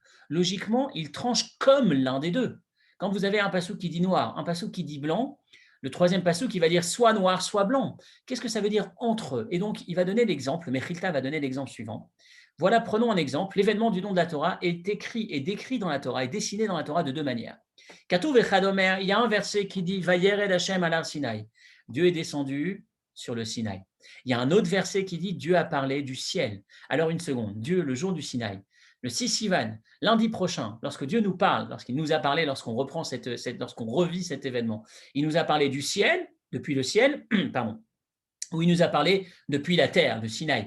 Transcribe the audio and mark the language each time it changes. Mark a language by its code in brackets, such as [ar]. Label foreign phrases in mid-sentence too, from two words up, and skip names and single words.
[fr] Logiquement, il tranche comme l'un des deux. Quand vous avez un passouk qui dit noir, un passouk qui dit blanc, le troisième passouk qui va dire soit noir, soit blanc. Qu'est-ce que ça veut dire entre eux? Et donc, il va donner l'exemple, Mechilta va donner l'exemple suivant. Voilà, prenons un exemple. L'événement du don de la Torah est écrit et décrit dans la Torah, est dessiné dans la Torah de deux manières. [he] כתוב אחד אומר, [fr] il y a un verset qui dit [he] וירד השם על הר סיני. [fr] Dieu est descendu sur le Sinaï. Il y a un autre verset qui dit Dieu a parlé du ciel. Alors une seconde, Dieu le jour du Sinaï. Le 6 Sivan, lundi prochain, lorsque Dieu nous parle, lorsqu'il nous a parlé, lorsqu'on revit cet événement, il nous a parlé du ciel, depuis le ciel, pardon, où il nous a parlé depuis la terre, de Sinaï.